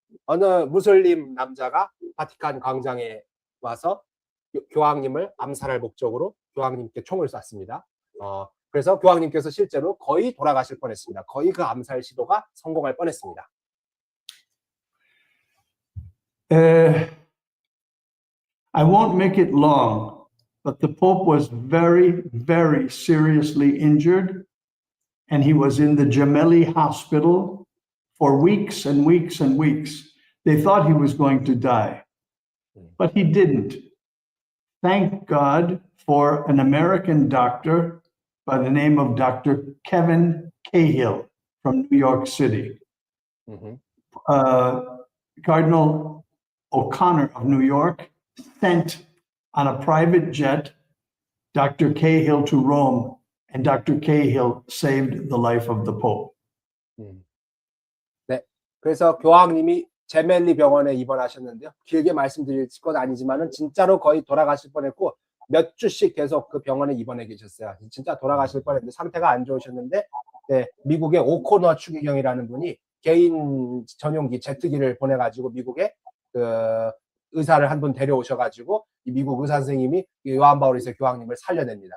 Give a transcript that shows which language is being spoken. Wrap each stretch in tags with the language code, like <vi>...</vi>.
<ko>어느 무슬림 남자가 바티칸 광장에 와서 교황님을 암살할 목적으로 교황님께 총을 쐈습니다. 그래서 교황님께서 실제로 거의 돌아가실 뻔했습니다. 거의 그 암살 시도가 성공할 뻔했습니다.</ko> <en>I won't make it long, but the Pope was very, very seriously injured, and he was in the Gemelli hospital for weeks and weeks and weeks. They thought he was going to die, but he didn't. Thank God for an American doctor by the name of Dr. Kevin Cahill from New York City. Cardinal O'Connor of New York sent on a private jet Dr. Cahill to Rome, and Dr. Cahill saved the life of the Pope.</en> <ko>네, 그래서 교황님이 제멜리 병원에 입원하셨는데요. 길게 말씀드릴 건 아니지만은 진짜로 거의 돌아가실 뻔했고 몇 주씩 계속 그 병원에 입원해 계셨어요. 진짜 돌아가실 뻔했는데 상태가 안 좋으셨는데 네, 미국의 오코너 추기경이라는 분이 개인 전용기 제트기를 보내가지고 미국에 그 의사를 한 분 데려오셔가지고 이 미국 의사 선생님이 요한 바오로1세 교황님을 살려냅니다.</ko>